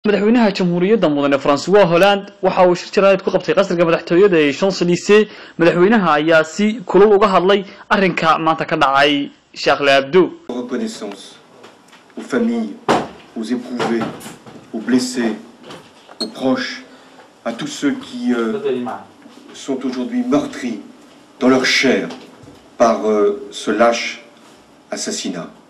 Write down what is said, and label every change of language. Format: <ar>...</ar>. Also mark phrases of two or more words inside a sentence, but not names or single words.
<so>madaxweynaha jamhuuriyadda mudane François Hollande waxa uu shir jaraa'id ku qabtay qasriga madaxtooyada ee Champs-Élysées madaxweynaha ayaa si kulul uga hadlay arrinka maanta ka dhacay Charlie Hebdo.</so> <fr>Reconnaissance aux familles, aux éprouvés, aux blessés, aux proches, à tous ceux qui sont aujourd'hui meurtris dans leur chair par ce lâche assassinat.</fr>